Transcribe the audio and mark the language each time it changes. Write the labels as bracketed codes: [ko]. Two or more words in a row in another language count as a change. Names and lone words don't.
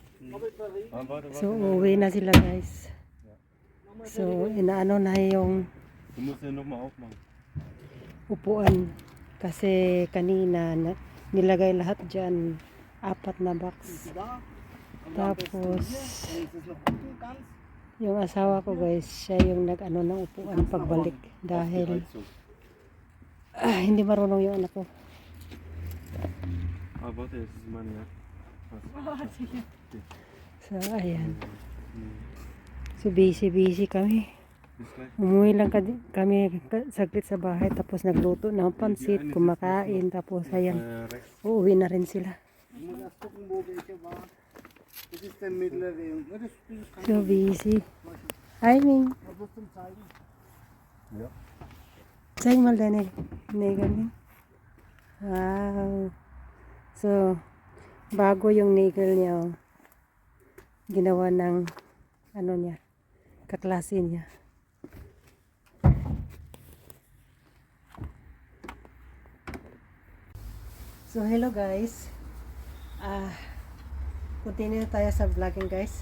[tl] So, uwi na sila guys. So, inaano na yung [de] Du musst ja nochmal aufmachen. [tl] upuan. Kasi kanina nilagay lahat dyan. 4 na box. Tapos, yung asawa ko guys, siya yung nag-ano ng upuan pagbalik. Dahil, hindi marunong yung anak ko. [de] Ah, warte, das ist meine Jacke. [tl] So, ayan. So, busy kami. [de] Bis gleich. [tl] Umuwi lang kami saglit sa bahay. Tapos nagluto ng pansit, kumakain. Tapos, ayan. [de] Rechts. [tl] Uuwi na rin sila. [de] Du musst erst gucken, wo welche war. Das ist der mittlere. Ja, das ist kein [en] So, busy. Hi, Ming. [de] Was willst du zeigen? Ja. Zeig mal deine Nägel. Ming. Wow. [tl] So, bago yung nail niya. Oh. Ginawa ng ano niya, kaklase niya. [en] So, hello guys. [tl] Continue tayo sa vlogging guys.